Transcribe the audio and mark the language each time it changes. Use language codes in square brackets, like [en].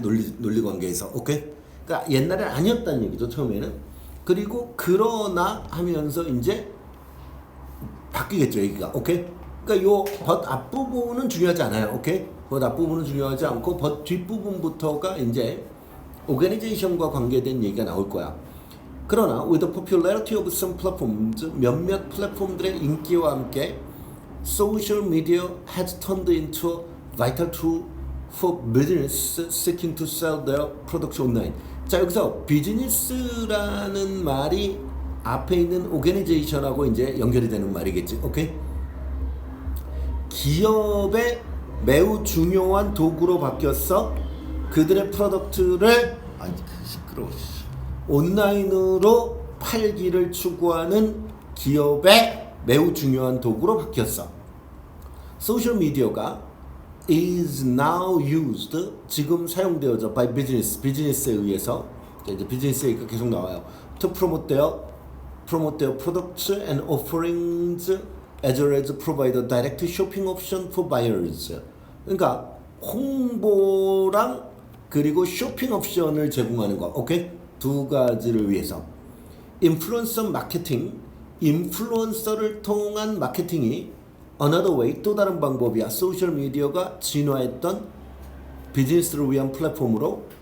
[ko] 논리 관계에서. 오케이? 그러니까 옛날엔 아니었다는 얘기죠, 처음에는. 그리고 그러나 하면서 이제 바뀌겠죠, 얘기가. 오케이? 그러니까 요 벗 앞부분은 중요하지 않아요. 오케이? 벗 앞부분은 중요하지 않고 벗 뒷부분부터가 이제 오거니제이션과 관계된 얘기가 나올 거야. [en] 그러나 with the popularity of some platforms, [ko] 몇몇 플랫폼들의 인기와 함께 [en] social media has turned into a vital tool for business seeking to sell their products online. [ko] 자, 여기서 비즈니스라는 말이 앞에 있는 오거니제이션하고 이제 연결이 되는 말이겠지. 오케이? 기업의 매우 중요한 도구로 바뀌었어. 그들의 프로덕트를 시끄러워. 온라인으로 팔기를 추구하는 기업의 매우 중요한 도구로 바뀌었어. 소셜 미디어가 [en] is now used, [ko] 지금 사용되어져 [en] by business, [ko] 비즈니스에 의해서. 이제 비즈니스 얘기가 계속 나와요. [en] to promote their products and offerings as well as provide a direct shopping option for buyers. [ko] 그러니까 홍보랑 그리고 쇼핑 옵션을 제공하는 거. 오케이? 두 가지를 위해서. 인플루언서 마케팅, 인플루언서를 통한 마케팅이 [en] another way, [ko] 또 다른 방법이야. 소셜 미디어가 진화했던 비즈니스를 위한 플랫폼으로.